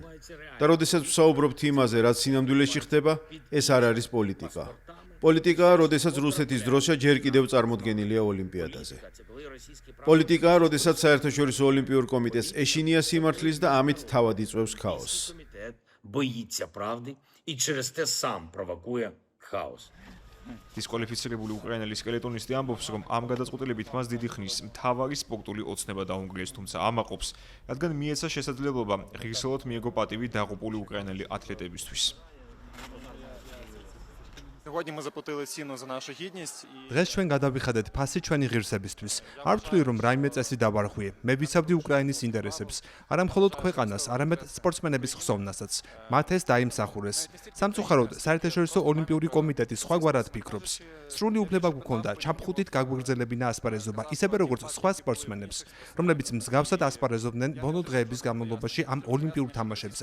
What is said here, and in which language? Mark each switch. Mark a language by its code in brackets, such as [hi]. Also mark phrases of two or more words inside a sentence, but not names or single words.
[ka] და როდესაც ვსაუბრობთ იმაზე, რაც სინამდვილეში ხდება, ეს არ არის პოლიტიკა. პოლიტიკაა, როდესაც რუსეთის დროშა ჯერ კიდევ წარმოდგენილია ოლიმპიადაზე. პოლიტიკაა, როდესაც საერთაშორისო ოლიმპიურ კომიტეტს ეშინია სიმართლის და ამით თავად იწვევს ქაოსს. [uk] Боїться правди і через те сам провокує хаос. [ka] დისკვალიფიცირებული უკრაინელი სკელეტონისტი ამბობს, რომ ამ გადაწყვეტილებით მას დიდი ხნის მთავარი სპორტული ოცნება დაუნგრიეს, თუმცა ამაყობს, რადგან მიეცა შესაძლებლობა ღირსეულად მიეგო პატივი დაღუპული უკრაინელი ათლეტებისთვის. [uk] Сьогодні ми заплатили ціну за нашу гідність. [ka] დღეს ჩვენ გადავიხადეთ ფასი ჩვენი ღირსებისთვის. არ ვთვლი, რომ რაიმე წესი დავარღვიე. მე ვიცავდი უკრაინის ინტერესებს, არა მხოლოდ ქვეყანას, არამედ სპორტსმენების ხსოვნასაც. მათ ეს დაიმსახურეს. სამწუხაროდ, საერთაშორისო ოლიმპიური კომიტეტი სხვაგვარად ფიქრობს. სრული უფლება გვქონდა ჩაფხუტით გაგვიგრძელებინა ასპარეზობა, ისევე როგორც სხვა სპორტსმენებს, რომლებიც მსგავსად ასპარეზობდნენ ბოლო დღეების განმავლობაში ამ ოლიმპიურ თამაშებზე.